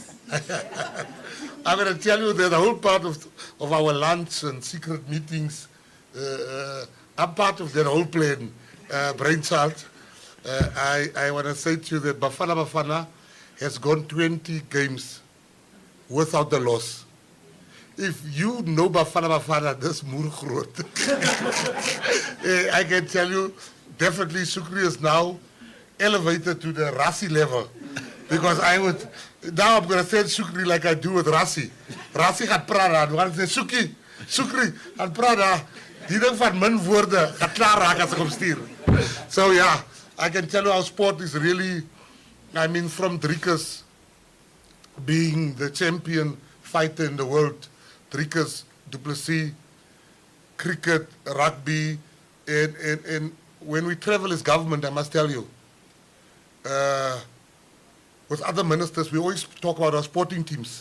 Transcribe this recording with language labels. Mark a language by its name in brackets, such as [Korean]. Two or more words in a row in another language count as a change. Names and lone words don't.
[English] I'm going to tell you that the whole part of our lunch and secret meetings, I'm part of that whole plan, brainchild. I want to say to you that Bafana has gone 20 games without the loss. If you know Bafana, this moer groot. I can tell you, definitely Shukri is now elevated to the Rassi level. Because now I'm going to say Shukri like I do with Rassi. [Afrikaans] Rassi gaat praat, [English] I'm going to say Shukri, [Afrikaans] gaat praat. Die ding van min woorde, gaat klaar raak as ek hom stuur. [English] So yeah, I can tell you our sport is really, I mean, from Driekus being the champion fighter in the world, Driekus, Du Plessis, cricket, rugby, and when we travel as government, I must tell you, with other ministers, we always talk about our sporting teams.